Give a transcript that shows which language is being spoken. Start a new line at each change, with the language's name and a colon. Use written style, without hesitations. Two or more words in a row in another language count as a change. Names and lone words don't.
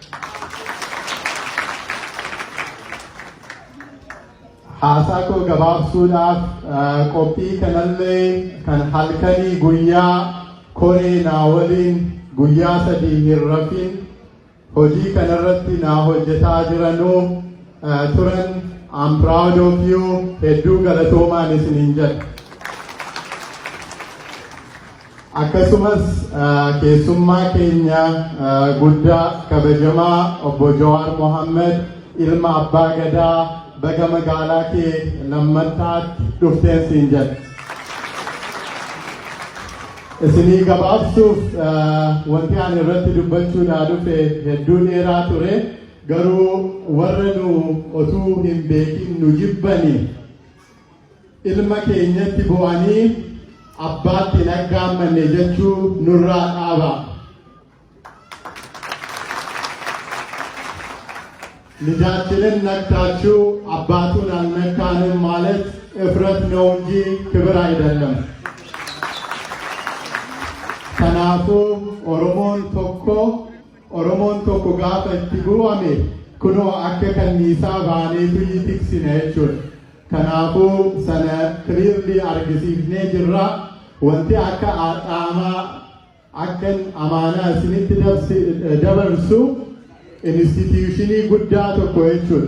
Oromo: Haasaa koo gabaabsuudhaaf qophii kanallee kan halkanii guyyaa koree naa waliin guyyaa 3 hin rafin hojii kanarratti naa hojjetaa jiranuu turan.
English: I'm proud of you.
Oromo: Hedduu galatoomaan isiniin jedha. Akkasumas keessummaa keenya guddaa kabajamaa obbo Jawaar Mohammed ilma Abbaa Gadaa baga magaalaa kee lammattaatti dhufteen siin jedha. Isinii gabaabsuuf wanti ani irratti dubbachuudhaa dhufe hedduu dheeraa ture. Garuu warra nu otuu hin beekin nu jibbanii ilma keenyatti bu'anii abbaatti naggaammanne jechuu nurraa dhaaba.
Amharic: ልጃችንን ነክታችሁ አባቱን አልነካንም ማለት እፍረት ነው እንጂ ክብር አይደለም።
Oromo: ከናፉ ኦሮሞን tokko gaafa itti bu'ame kunoo akka kanniisaa baaneetu tiksine jechuudha. Kanaafuu sana clearly argisiifnee jirra. Wanti akka aaxaamaa akkan amaanaa isinitti dabarsu instituushinii guddaa tokko jechuudha.